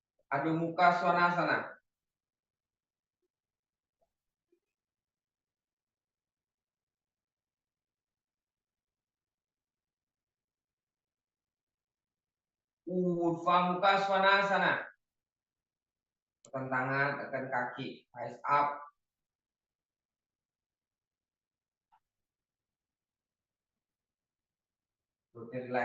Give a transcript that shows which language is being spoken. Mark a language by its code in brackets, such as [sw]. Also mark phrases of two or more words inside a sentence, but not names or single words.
[sa] Adho Mukha Svanasana. Urdhva Mukha Svanasana. [id] Tekan tangan, tekan kaki, [en] eyes up. Rutin relax.